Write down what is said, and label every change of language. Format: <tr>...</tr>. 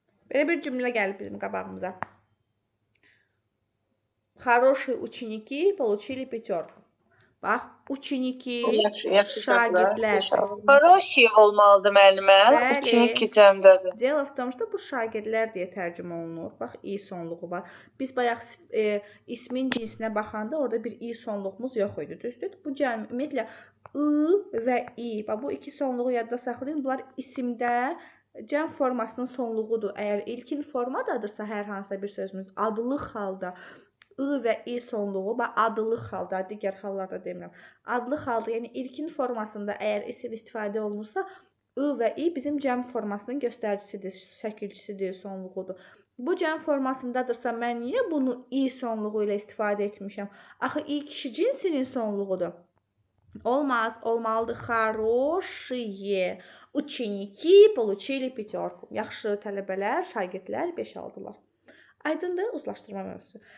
<az>Belə bir cümlə gəlib bizim qabağımıza.</az> <ru>Хорошие ученики получили пятерку.</ru> <az>Bax, ученики, şagirdlər. Хороший olmalıdır müəllimə. Bəli. Üçüncü cəmdədir.</az> <ru>Дело в том, что</ru> <az>bu şagirdlər deyə tərcümə olunur. Bax, i sonluğu var. Biz bayaq ismin cinsinə baxanda orada bir i sonluğumuz yox idi, düzdür? Bu ümumiyyətlə i və i. Bax, bu iki sonluğu yadda saxlayın. Bunlar isimdə cəm formasının sonluğudur. Əgər ilkin formadadırsa hər hansısa bir sözümüz adlı halda I və i sonluğu, adlı halda, digər hallarda demirəm. Adlı halda, yəni ilkin formasında əgər isim istifadə olunursa, I və i bizim cəm formasının göstəricisidir, şəkilçisidir, sonluğudur. Bu cəm formasındadırsa, mən niyə bunu i sonluğu ilə istifadə etmişəm? Axı, i kişi cinsinin sonluğudur. Olmaz, olmalıdır.</az> <ru>Хорошие ученики получили пятерку.</ru> <az>Yaxşı tələbələr, şagirdlər 5 aldılar. Aydındır, uzlaşdırma mövzusu.</az>